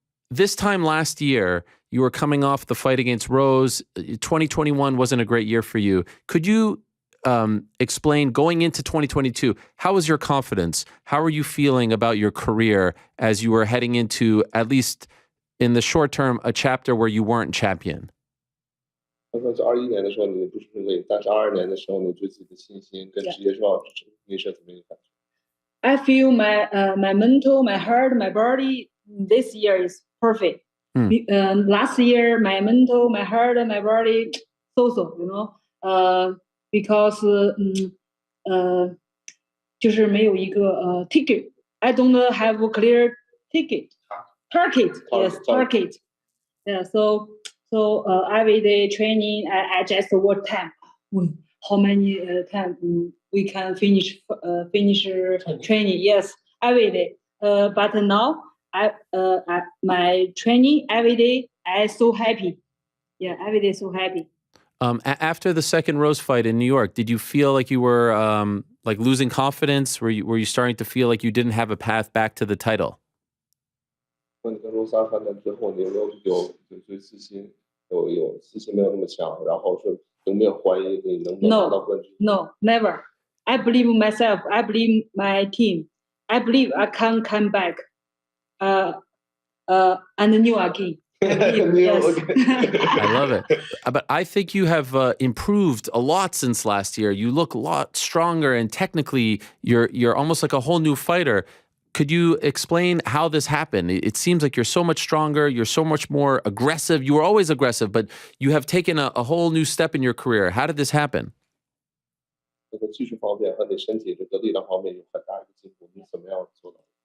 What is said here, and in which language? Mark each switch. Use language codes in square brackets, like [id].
[en] This time last year, you were coming off the fight against Rose. 2021 wasn't a great year for you. Could you explain going into 2022? How was your confidence? How are you feeling about your career as you were heading into, at least in the short term, a chapter where you weren't champion? [zh] 21年的时候你不顺利，但是22年的时候你对自己的信心跟职业生涯你是怎么一个感觉？ [en] I feel my mental, my heart, my body this year is perfect. Last year, my mental, my heart, my body, so, you know, because [zh] 就是没有一个 [en] ticket. I don't have a clear ticket. Target. Yeah. So every day training, I just what time, how many time we can finish training. Yes, every day. But now my training every day, I'm so happy. Yeah, every day so happy. After the second Rose fight in New York, did you feel like you were like losing confidence? Were you starting to feel like you didn't have a path back to the title? [zh] 你跟罗莎反战之后，你有没有对自信有自信没有那么强，然后是有没有怀疑你能不能拿到冠军 [en] No, never. I believe myself. I believe my team. I believe I can come back. And new again. Yes. I love it. But I think you have improved a lot since last year. You look a lot stronger, and technically, you're almost like a whole new fighter. Could you explain how this happened? It seems like you're so much stronger. You're so much more aggressive. You were always aggressive, but you have taken a whole new step in your career. How did this happen? [zh] 这个技术方面和你身体这个力量方面有很大一个进步，你怎么样做到？